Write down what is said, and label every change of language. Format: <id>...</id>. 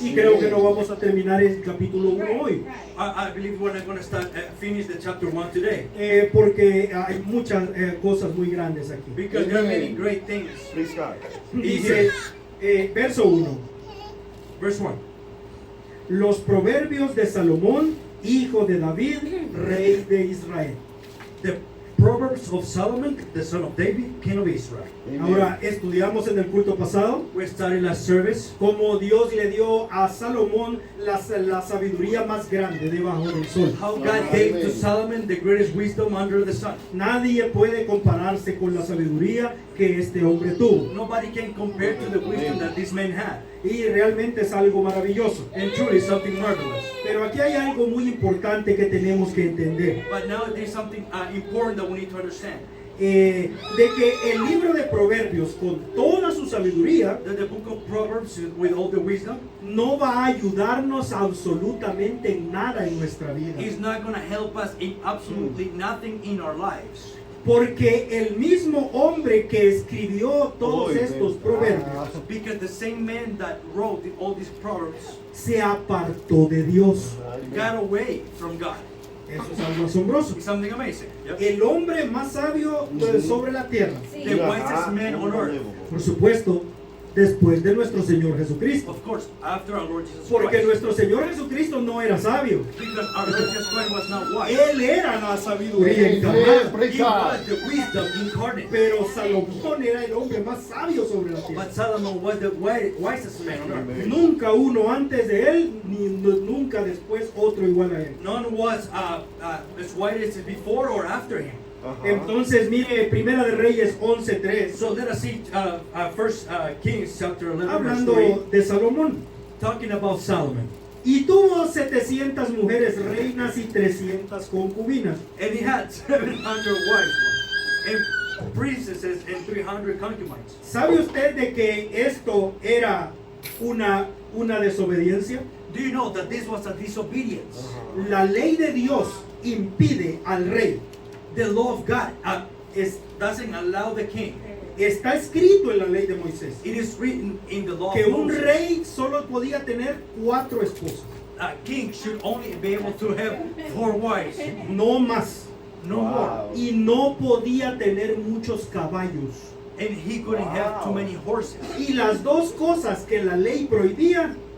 <es>Y creo que no vamos a terminar el capítulo 1 hoy,</es> <en>I believe we're not going to finish the chapter 1 today.</en> <es>porque hay muchas cosas muy grandes aquí.</es> <en>Because there are many great things. Please God.</en> <es>Dice, verso 1,</es> <en>Verse 1.</en> <es>los proverbios de Salomón, hijo de David, rey de Israel.</es> <en>The Proverbs of Solomon, the son of David, king of Israel. Amen.</en> <es>Ahora, estudiamos en el culto pasado</es> <en>We studied last service</en> <es>cómo Dios le dio a Salomón la sabiduría más grande debajo del sol.</es> <en>how God gave to Solomon the greatest wisdom under the sun.</en> <es>Nadie puede compararse con la sabiduría que este hombre tuvo.</es> <en>Nobody can compare to the wisdom that this man had.</en> <es>Y realmente es algo maravilloso.</es> <en>And truly something marvelous.</en> <es>Pero aquí hay algo muy importante que tenemos que entender.</es> <en>But now there's something important that we need to understand.</en> <es>De que el libro de Proverbios, con toda su sabiduría,</es> <en>That the book of Proverbs, with all the wisdom,</en> <es>no va a ayudarnos absolutamente en nada en nuestra vida.</es> <en>is not going to help us in absolutely nothing in our lives.</en> <es>Porque el mismo hombre que escribió todos estos proverbios</es> <en>Because the same man that wrote all these proverbs</en> <es>se apartó de Dios.</es> <en>got away from God.</en> <es>Eso es algo asombroso.</es> <en>It's something amazing. Yep.</en> <es>El hombre más sabio sobre la tierra,</es> <en>The wisest man on earth.</en> <es>por supuesto, después de nuestro Señor Jesucristo.</es> <en>Of course, after our Lord Jesus</en> <es>Porque</es> <en>Christ.</en> <es>nuestro Señor Jesucristo no era sabio.</es> <en>Because our Lord Jesus Christ was not wise.</en> <es>Él era la sabiduría</es> <en>Amen.</en> <es>encarnada.</es> <en>Praise He God. was the wisdom incarnate.</en> <es>Pero Salomón era el hombre más sabio sobre la tierra.</es> <en>But Solomon was the wisest man on earth. Amen.</en> <es>Nunca uno antes de él, ni nunca después otro igual a él.</es> <en>None was as wise as before or after him.</en> <es>Entonces mire, Primera de Reyes 11:3,</es> <en>So let us see First Kings chapter 11 verse 3,</en> <es>hablando de Salomón.</es> <en>talking about Solomon.</en> <es>Y tuvo 700 mujeres reinas y 300 concubinas.</es> <en>And he had 700 wives and princesses and 300 concubines.</en> <es>¿Sabe usted de que esto era una desobediencia?</es> <en>Do you know that this was a disobedience?</en> <es>La ley de Dios impide al rey.</es> <en>The law of God doesn't allow the king.</en> <es>Está escrito en la ley de Moisés</es> <en>It is written in the law</en> <es>que</es> <en>of</en> <es>un</es> <en>Moses.</en> <es>rey solo podía tener 4 esposas,</es> <en>A king should only be able to have 4 wives,</en> <es>no más.</es> <en>no more.</en> <es>Y no podía tener muchos caballos.</es> <en>And he couldn't have too many horses.</en> <es>Y las dos cosas que la ley prohibía</es>